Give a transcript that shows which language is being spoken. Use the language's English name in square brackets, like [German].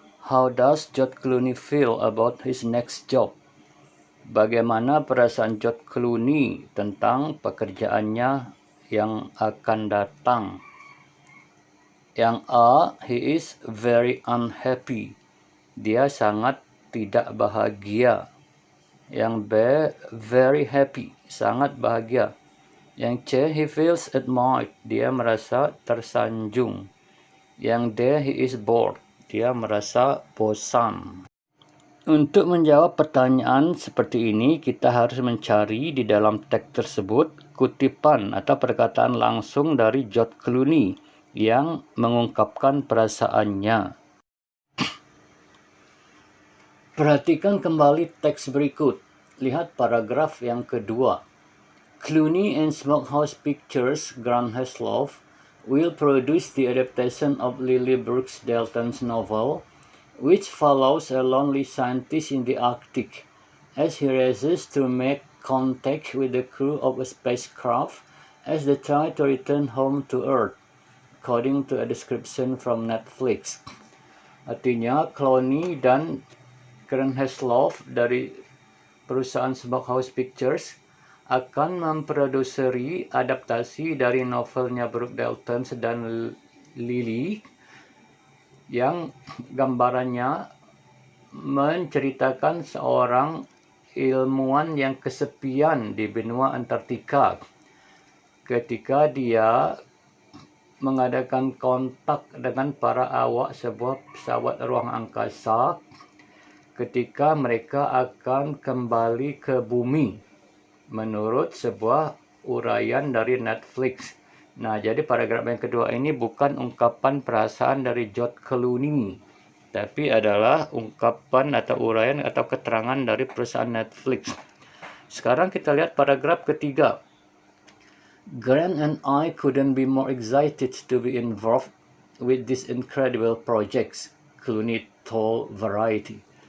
[English] How does George Clooney feel about his next job? [Indonesian] Bagaimana perasaan George Clooney tentang pekerjaannya yang akan datang? Yang A, [English] he is very unhappy. [Indonesian] Dia sangat tidak bahagia. Yang B, [English] very happy, [Indonesian] sangat bahagia. Yang C, [English] he feels admired. [Indonesian] Dia merasa tersanjung. Yang D, [English] he is bored. [Indonesian] Dia merasa bosan. Untuk menjawab pertanyaan seperti ini, kita harus mencari di dalam teks tersebut kutipan atau perkataan langsung dari George Clooney yang mengungkapkan perasaannya. Perhatikan kembali teks berikut. Lihat paragraf yang kedua. [English] Clooney and Smokehouse Pictures, Grant Heslov, will produce the adaptation of Lily Brooks Dalton's novel, which follows a lonely scientist in the Arctic as he races to make contact with the crew of a spacecraft as they try to return home to Earth, according to a description from Netflix. [Indonesian] Artinya, Clooney dan Grant Heslov dari perusahaan Smokehouse Pictures akan memproduseri adaptasi dari novelnya Brooke Dalton dan Lily yang gambarannya menceritakan seorang ilmuwan yang kesepian di benua Antartika ketika dia mengadakan kontak dengan para awak sebuah pesawat ruang angkasa ketika mereka akan kembali ke bumi menurut sebuah uraian dari Netflix. Nah, jadi paragraf yang kedua ini bukan ungkapan perasaan dari George Clooney, tapi adalah ungkapan atau uraian atau keterangan dari perusahaan Netflix. Sekarang kita lihat paragraf ketiga. [English] Grant and I couldn't be more excited to be involved with this incredible project, Clooney told Variety.